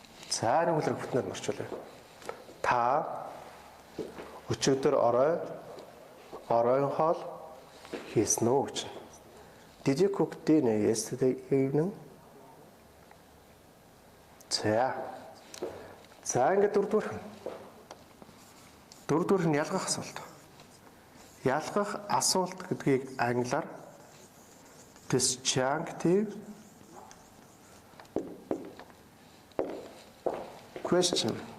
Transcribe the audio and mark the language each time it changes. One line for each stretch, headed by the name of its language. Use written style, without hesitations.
Mongolian: За нэг үлрэг бүтнээр орчуулъя. Та өчигдөр орон хоол хийсэн үү гэж.
English: Did you cook dinner yesterday evening?
Mongolian: За ингээд дөрөвдүгээр нь ялгах асуулт. Ялгах асуулт гэдгийг англиар disjunctive question.